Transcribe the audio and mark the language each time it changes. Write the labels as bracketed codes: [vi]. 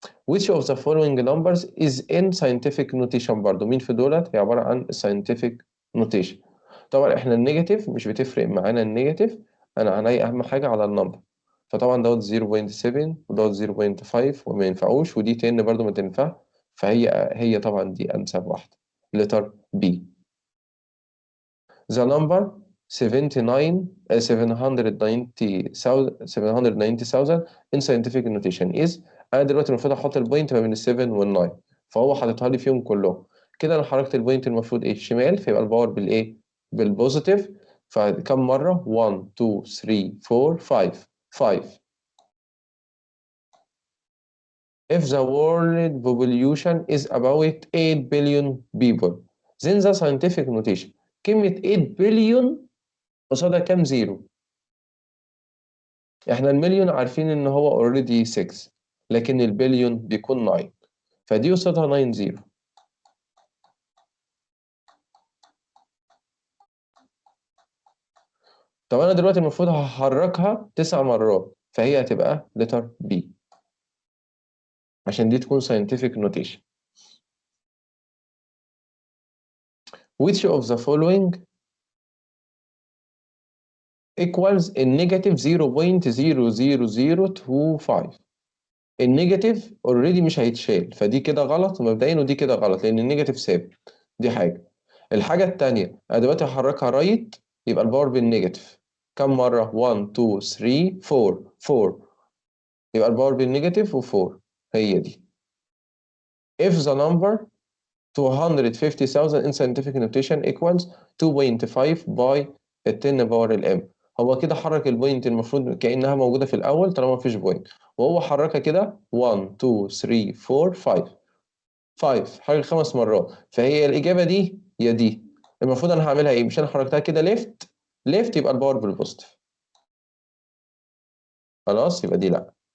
[en] which of the following numbers is in scientific notation؟ [ar] برضو مين في دولت؟ هي عبارة عن [en] scientific notation. [ar] طبعا احنا النيجاتيف مش بتفرق معانا النيجاتيف، انا عيني اهم حاجة على النمبر. فطبعا دوت 0.7 ودوت 0.5 وما ينفعوش ودي 10 برضو ما تنفع، فهي طبعا دي انسب واحدة letter B. [en] the number 79 790,000 in scientific notation is. [ar] انا دلوقتي المفروض احط البوينت ما بين ال 7 وال 9 فهو حاططها لي فيهم كلهم كده. انا حركت البوينت المفروض ايه؟ الشمال فيبقى الباور بالايه؟ بالبوزيتيف. فكم مرة؟ 1 2 3 4 5 5. [en] if the world population is about 8 billion people then the scientific notation. [ar] كلمة 8 billion قصادها كام زيرو؟ احنا المليون عارفين ان هو اوريدي 6 لكن البليون بيكون 9 فدي قصادها 9 زيرو. طب انا دلوقتي المفروض هحركها 9 مرات فهي هتبقى letter B عشان دي تكون scientific notation. [en] which of the following equals [ar] النيجاتيف 0.00025؟ النيجاتيف اوريدي مش هيتشال فدي كده غلط مبدئيا ودي كده غلط لان النيجاتيف ثابت. دي حاجة. الحاجة التانية أنا دلوقتي هحركها رايت يبقى الباور بالنيجاتيف كم مرة؟ 1 2 3 4 4 يبقى الباور بالنيجاتيف و4 هي دي. [en] if the number 250,000 in scientific notation equals 2.5 by 10 power الام. [ar] هو كده حرك البوينت المفروض كأنها موجودة في الأول طالما مفيش بوينت وهو حركها كده 1 2 3 4 5 5 حرك 5 مرات فهي الإجابة دي يا دي. المفروض أنا هعملها إيه؟ مش أنا حركتها كده ليفت ليفت يبقى الباور بالبوزيتيف خلاص يبقى دي لأ.